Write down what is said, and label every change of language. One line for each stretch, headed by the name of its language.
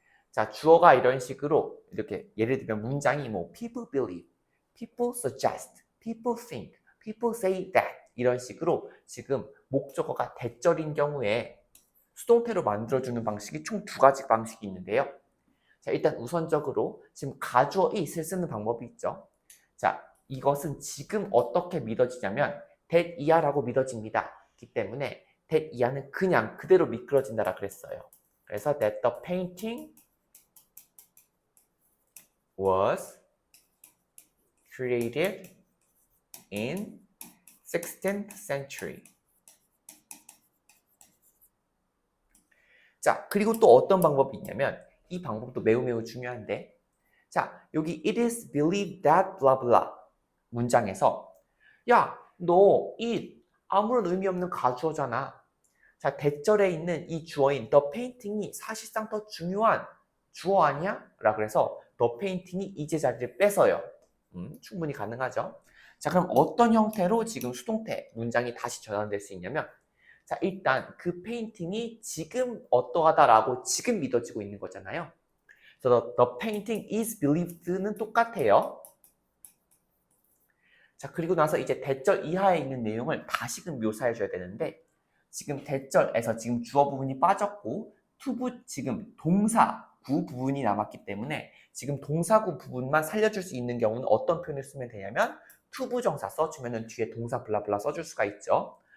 Korean: 자, 주어가 이런 식으로 이렇게 예를 들면 문장이 뭐
English: people believe, people suggest, people think, people say that
Korean: 이런 식으로 지금 목적어가 대절인 경우에 수동태로 만들어주는 방식이 총 두 가지 방식이 있는데요. 자, 일단 우선적으로 지금 가주어 it을 쓰는 방법이 있죠. 자, 이것은 지금 어떻게 믿어지냐면 that 이하라고 믿어집니다. 그렇기 때문에 that 이하는 그냥 그대로 미끄러진다라 그랬어요. 그래서
English: that the painting was created in 16th century.
Korean: 자, 그리고 또 어떤 방법이 있냐면 이 방법도 매우 중요한데, 자, 여기
English: it is believed that blah blah
Korean: 문장에서 야, 너 it 아무런 의미 없는 가주어잖아. 자, 대절에 있는 이 주어인 the painting이 사실상 더 중요한 주어 아니야? 라고 그래서 the painting이 이제 자리를 뺏어요. 충분히 가능하죠. 자, 그럼 어떤 형태로 지금 수동태 문장이 다시 전환될 수 있냐면, 자, 일단 그 페인팅이 지금 어떠하다라고 지금 믿어지고 있는 거잖아요.
English: 그래서 the painting is believed는
Korean: 똑같아요. 자, 그리고 나서 이제 대절 이하에 있는 내용을 다시금 묘사해 줘야 되는데, 지금 대절에서 지금 주어 부분이 빠졌고 투부 지금 동사구 부분이 남았기 때문에 지금 동사구 부분만 살려줄 수 있는 경우는 어떤 표현을 쓰면 되냐면 투부정사 써주면은 뒤에 동사 블라블라 써줄 수가 있죠.